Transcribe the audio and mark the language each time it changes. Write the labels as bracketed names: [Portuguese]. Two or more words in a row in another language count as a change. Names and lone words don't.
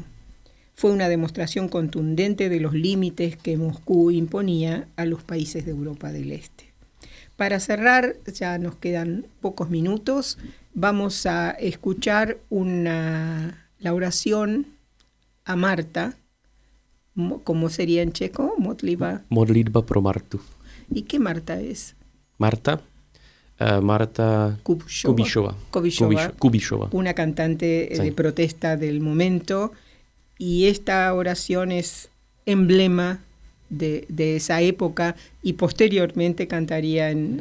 [Spanish] Fue una demostración contundente de los límites que Moscú imponía a los países de Europa del Este. Para cerrar, ya nos quedan pocos minutos, vamos a escuchar la oración a Marta, ¿cómo sería en checo? [Czech] Modlitba pro Martu. [Spanish] ¿Y qué Marta es? Marta Kubishova. Una cantante de protesta del momento. Y esta oración es emblema de esa época, y posteriormente cantaría en